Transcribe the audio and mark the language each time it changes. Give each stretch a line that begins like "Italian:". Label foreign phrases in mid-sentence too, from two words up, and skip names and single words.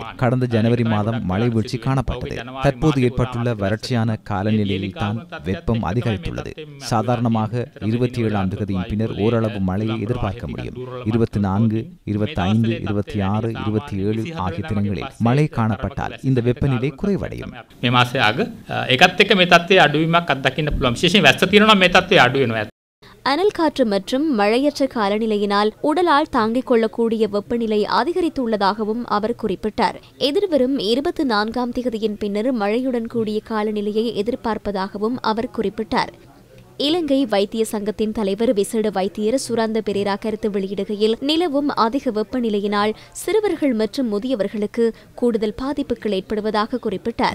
Tamil: கடந்த ஜனவரி மாதம் மழை வீழ்ச்சி காணப்பட்டது. தற்போது ஏற்பட்டுள்ள வறட்சியான காலநிலையில் தான் வெப்பம் அதிகரித்துள்ளது. சாதாரணமாக 27ஆம் தேதியின் பின்னர் ஓரளவு மழையை எதிர்பார்க்க முடியும். 24, 25, 26, 27 ஆகிய தினங்களில் மழை காணப்பட்டால் இந்த வெப்பநிலை குறைவடையும்.
Sinhala: මේ මාසේ අග ඒකත් එක්ක මේ තත්ත්වයේ අඩුවීමක් අත්දකින්න පුළුවන්. විශේෂයෙන් වැස්ස තියෙනවා මේ තත්ත්වය අඩු වෙනවා.
Tamil: அனல் காற்று மற்றும் மழையற்ற காலநிலையினால் உடலால் தாங்கிக் கொள்ளக்கூடிய வெப்பநிலை அதிகரித்துள்ளதாகவும் அவர் குறிப்பிட்டார். எதிர்வரும் 24ஆம் தேதியின் பின்னர் மழையுடன் கூடிய காலநிலையை எதிர்பார்ப்பதாகவும் அவர் குறிப்பிட்டார். இலங்கை வைத்திய சங்கத்தின் தலைவர் விசேட வைத்தியர் சுரந்த பெரேரா கருத்து வெளியிடுகையில் நிலவும் அதிக வெப்பநிலையினால் சிறுவர்கள் மற்றும் முதியவர்களுக்கு கூடுதல் பாதிப்புகள் ஏற்படுவதாக குறிப்பிட்டார்.